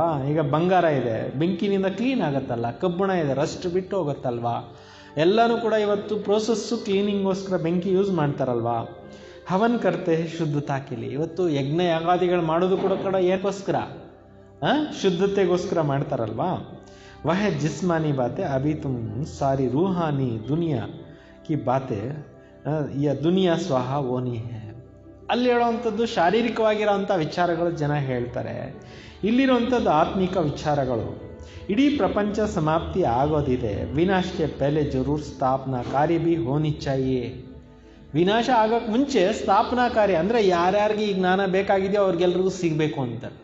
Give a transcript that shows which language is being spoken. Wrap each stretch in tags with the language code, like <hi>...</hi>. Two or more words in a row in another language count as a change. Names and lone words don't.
<kn>ಈಗ ಬಂಗಾರ ಇದೆ, ಬೆಂಕಿನಿಂದ ಕ್ಲೀನ್ ಆಗುತ್ತಲ್ಲ. ಕಬ್ಬಣ ಇದೆ, ರಸ್ಟ್ ಬಿಟ್ಟು ಹೋಗುತ್ತಲ್ವಾ? ಎಲ್ಲನೂ ಕೂಡ ಇವತ್ತು ಪ್ರೋಸೆಸ್ಸು ಕ್ಲೀನಿಂಗೋಸ್ಕರ ಬೆಂಕಿ ಯೂಸ್ ಮಾಡ್ತಾರಲ್ವಾ?</kn> <hi>हवन करते शुद्धता के लिए.</hi> <kn>ಇವತ್ತು ಯಜ್ಞ ಯಾಗಾದಿಗಳು ಮಾಡೋದು ಕೂಡ ಏನಕ್ಕೋಸ್ಕರ? ಶುದ್ಧತೆಗೋಸ್ಕರ ಮಾಡ್ತಾರಲ್ವಾ?</kn> <hi>वह जिस्मानी बातें अभी तुम सारी रूहानी दुनिया की बातें या दुनिया स्वाहा होनी है.</hi> <kn>ಅಲ್ಲಿ ಹೇಳುವಂಥದ್ದು ಶಾರೀರಿಕವಾಗಿರೋಂಥ ವಿಚಾರಗಳು ಜನ ಹೇಳ್ತಾರೆ. ಇಲ್ಲಿರುವಂಥದ್ದು ಆತ್ಮಿಕ ವಿಚಾರಗಳು. ಇಡೀ ಪ್ರಪಂಚ ಸಮಾಪ್ತಿ ಆಗೋದಿದೆ.</kn> <hi>विनाश के पहले ज़रूर स्थापना कार्य भी होनी चाहिए.</hi> <kn>ವಿನಾಶ ಆಗೋಕ್ಕೆ ಮುಂಚೆ ಸ್ಥಾಪನಾ ಕಾರ್ಯ ಅಂದರೆ ಯಾರ್ಯಾರಿಗೆ ಈ ಜ್ಞಾನ ಬೇಕಾಗಿದೆಯೋ ಅವ್ರಿಗೆಲ್ರಿಗೂ ಸಿಗಬೇಕು ಅಂತ.</kn>